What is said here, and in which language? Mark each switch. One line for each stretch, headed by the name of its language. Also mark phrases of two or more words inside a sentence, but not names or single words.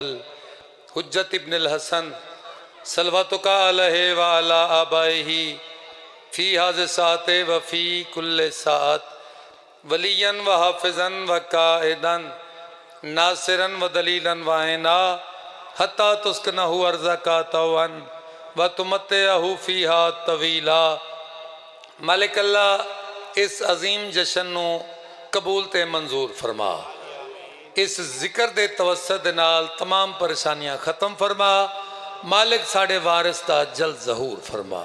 Arabic: حجت ابن الحسن صلواتک علیہ وعلی آبائہ فی ہذ ساعت و فی کل ساعت ولیا و حافظا و قائدا ناصرا و دلیلا و عینا حتی تسکنہ ارضک طوعا و تمتعہ فیہا طویلا۔
Punjabi: مالک اللہ اس عظیم جشن نو قبول تے منظور فرما، اس ذکر دے توسط نال تمام پریشانیاں ختم فرما، مالک ساڑے وارث دا جلد ظہور فرما۔